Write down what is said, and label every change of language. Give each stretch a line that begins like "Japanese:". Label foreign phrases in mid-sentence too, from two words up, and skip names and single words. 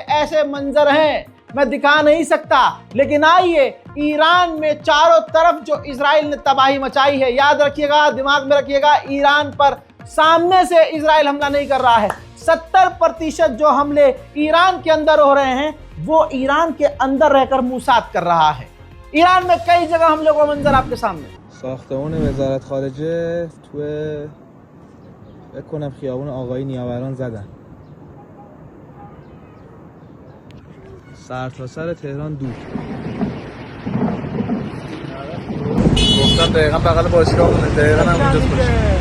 Hindi: ऐसे मंजर हैं, मैं दिखा नहीं सकता। लेकिन आइए, ईरान में चारों तरफ जो इजराइल ने तबाही मचाई है, याद रखिएगा, दिमाग में रखिएगा, ईरान पर सामने से इजराइल हमला नहीं कर रहा है। 70% जो हमले ईरान के अंदर हो रहे हैं वो ईरान के अंदर रहकर मूसाद कर रहा है। ईरान में कई जगह हमलों का मंजर आपके सामने।
Persian: ساختمان وزارت خارجه تو فکر کنم خیابون آقای نیاوران زدن. سر تا سر تهران دود. گفتم دقیقا بغل باشگاهمونه، دقیقا هم اونجاست باشه.